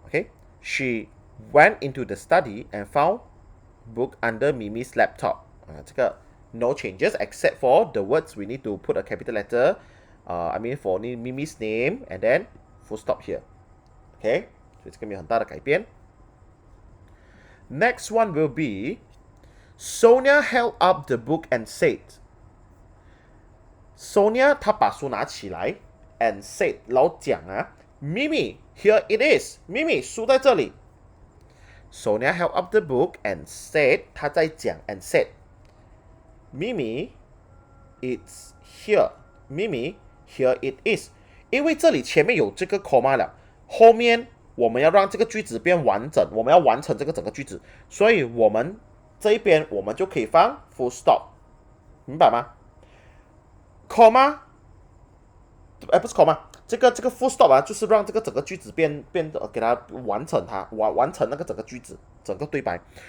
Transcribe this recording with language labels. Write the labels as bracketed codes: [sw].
[en] Okay, she went into the study and found book under Mimi's laptop. [zh] 这个 [en] no changes except for the words we need to put a capital letter. For Mimi's name and then full stop here. [zh] Okay, 所以这个没有很大的改变。 [en] Next one will be Sonia held up the book and said. [zh] Sonia 她把书拿起来 [en] and said [zh] 然后讲Mimi, [en] here it is. Mimi, [zh] 书在这里。 [en] Sonia held up the book and said [zh] 她在讲 [en] and said Mimi, it's here. Mimi, here it is. [zh] 因为这里前面有这个 comma 了，后面我们要让这个句子变完整，我们要完成这个整个句子，所以我们这一边我们就可以放 full stop， 明白吗 ？comma， 不是 comma， 这个 full stop 就是让这个整个句子变得给它完成完成那个整个句子整个对白。